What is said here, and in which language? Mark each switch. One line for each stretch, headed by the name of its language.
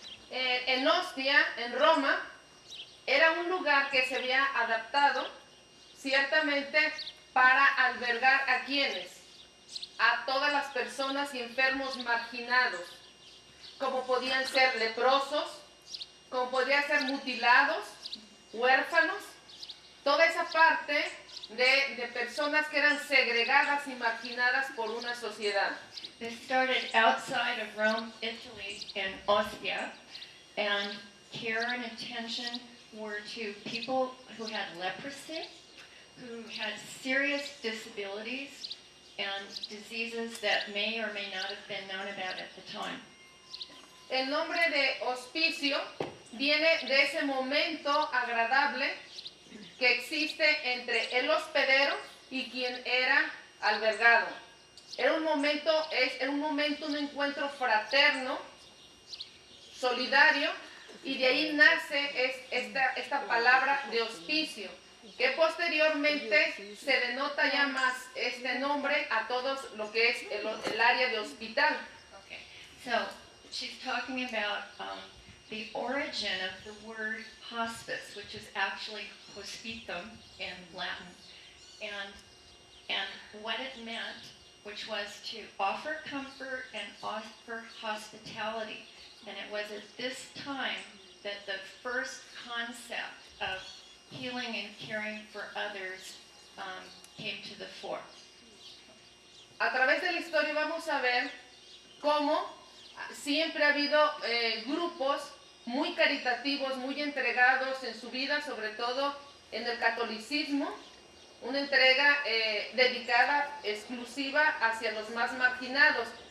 Spanish: En Ostia, en Roma, era un lugar que se había adaptado ciertamente para albergar a quienes, a todas las personas y enfermos marginados, como podían ser leprosos, como podían ser mutilados, huérfanos, toda esa parte de personas que eran segregadas y marginadas por una sociedad.
English: This started outside of Rome, Italy, in Ostia, and care and attention were to people who had leprosy, who had serious disabilities, and diseases that may or may not have been known about at the time.
Spanish: El nombre de hospicio viene de ese momento agradable que existe entre el hospedero y quien era albergado. Era un momento, un encuentro fraterno, solidario, y de ahí nace esta palabra de hospicio, que posteriormente se denota ya más este nombre a todos lo que es el área de hospital.
English: Okay, so she's talking about the origin of the word hospice, which is actually hospitum in Latin, and what it meant, which was to offer comfort and offer hospitality. And it was at this time that the first concept of healing and caring for others came to the fore.
Spanish: A través de la historia vamos a ver cómo siempre ha habido grupos muy caritativos, muy entregados en su vida, sobre todo en el catolicismo, una entrega dedicada exclusiva hacia los más marginados.